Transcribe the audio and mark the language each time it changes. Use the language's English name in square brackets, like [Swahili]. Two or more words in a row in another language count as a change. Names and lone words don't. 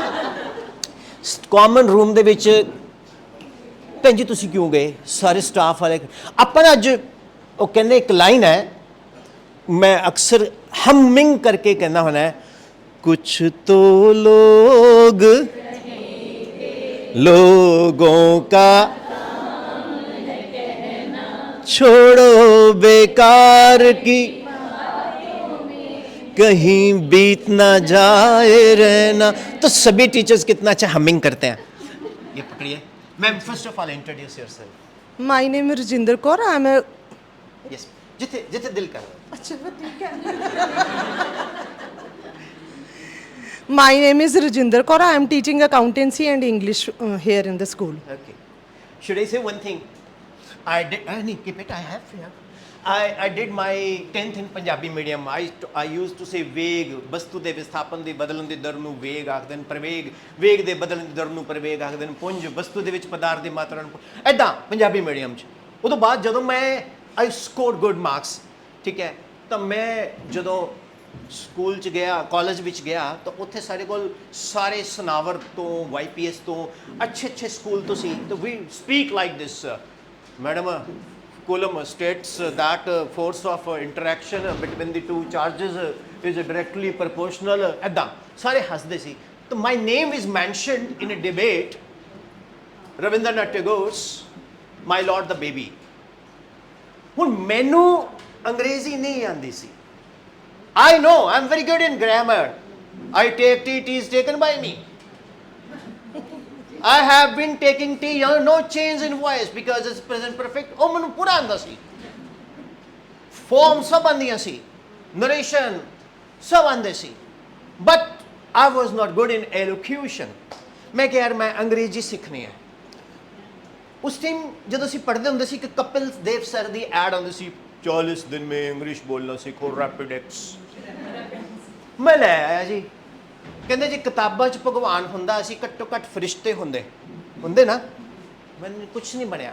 [English] common room [Punjabi] ਦੇ ਵਿੱਚ ਭੈਣ ਜੀ ਤੁਸੀਂ ਕਿਉਂ ਗਏ, ਸਾਰੇ ਸਟਾਫ ਵਾਲੇ ਅਪਣ ਅੱਜ ਵੋ ਕਹਿੰਦੇ ਏਕ ਲਾਈਨ ਹੈ, ਮੈਂ ਅਕਸਰ ਹਮਿੰਗ ਕਰਕੇ ਕਹਿਣਾ ਹੋਣਾ ਹੈ, [Hindi] कुछ तो लोगों का छोड़ो बेकार की, कहीं बीत ना जाए रहना। तो सभी टीचर्स कितना अच्छा हमिंग करते हैं। ये पकड़िए मैम, [English] first of all introduce yourself. my name is Rajinder Kaur, I am [Punjabi] ਯੈੱਸ, ਜਿੱਥੇ ਜਿੱਥੇ ਦਿਲ ਕਰ। [Hindi] अच्छा ठीक है। [English] my name is Rajinder Kaur, I am teaching accountancy and English here in the school. Okay, should I say one thing? I did, नहीं keep it, I have here. I did my 10th in Punjabi medium. I used to say [Punjabi] ਵੇਗ ਵਸਤੂ ਦੇ ਵਿਸਥਾਪਨ ਦੀ ਬਦਲਣ ਦੀ ਦਰ ਨੂੰ ਵੇਗ ਆਖਦੇ ਨੇ, ਪ੍ਰਵੇਗ ਵੇਗ ਦੇ ਬਦਲਣ ਦੀ ਦਰ ਨੂੰ ਪ੍ਰਵੇਗ ਆਖਦੇ ਨੇ, ਪੁੰਜ ਵਸਤੂ ਦੇ ਵਿੱਚ ਪਦਾਰਥ ਦੀ ਮਾਤਰਾ ਨੂੰ ਐਦਾਂ ਪੰਜਾਬੀ ਮੀਡੀਅਮ 'ਚ। ਉਦੋਂ ਬਾਅਦ ਜਦੋਂ ਮੈਂ [English] I scored good marks, [Punjabi] ਠੀਕ ਹੈ, ਤਾਂ ਮੈਂ ਜਦੋਂ ਸਕੂਲ 'ਚ ਗਿਆ, ਕਾਲਜ ਵਿੱਚ ਗਿਆ, ਤਾਂ ਉੱਥੇ ਸਾਡੇ ਕੋਲ ਸਾਰੇ ਸਨਾਵਰ ਤੋਂ YPS ਤੋਂ ਅੱਛੇ ਸਕੂਲ ਤੋਂ ਸੀ। [English] ਤਾਂ we speak like this, madam Coulomb states that force of interaction between the two charges is directly proportional. [Punjabi] ਐਦਾਂ ਸਾਰੇ ਹੱਸਦੇ ਸੀ। [English] तो my name is mentioned in a debate, Rabindranath Tagore's My Lord the Baby. [Punjabi] ਹੁਣ ਮੈਨੂੰ ਅੰਗਰੇਜ਼ੀ ਨਹੀਂ ਆਤੀ ਸੀ। [English] I know I'm very good in grammar. I take T is taken by me. I have been taking tea, no change in voice because it's present perfect. [Punjabi] ਉਹ ਮੈਨੂੰ ਪੂਰਾ ਆਉਂਦਾ ਸੀ, ਫਾਰਮ ਸਭ ਆਉਂਦੀਆਂ ਸੀ, ਨਰੇਸ਼ਨ ਸਭ ਆਉਂਦੇ ਸੀ, ਬਟ [English] I was not good in elocution. [Punjabi] ਮੈਂ ਕਿਹਾ ਯਾਰ ਮੈਂ ਅੰਗਰੇਜ਼ੀ ਸਿੱਖਣੀ ਹੈ। ਉਸ ਟਾਈਮ ਜਦੋਂ ਅਸੀਂ ਪੜ੍ਹਦੇ ਹੁੰਦੇ ਸੀ ਕਿ ਕਪਿਲ ਦੇਵ ਸਰ ਦੀ ਐਡ ਆਉਂਦੀ ਸੀ, 40 [Hindi] दिन में इंग्लिश बोलना सीखो [Punjabi] ਰੈਪਿਡੈਕਸ। ਮੈਂ ਲੈ ਆਇਆ ਜੀ। ਕਹਿੰਦੇ ਜੀ ਕਿਤਾਬਾਂ 'ਚ ਭਗਵਾਨ ਹੁੰਦਾ, ਅਸੀਂ ਘੱਟੋ ਘੱਟ ਫਰਿਸ਼ਤੇ ਹੁੰਦੇ ਨਾ, ਮੈਨੂੰ ਕੁਛ ਨਹੀਂ ਬਣਿਆ।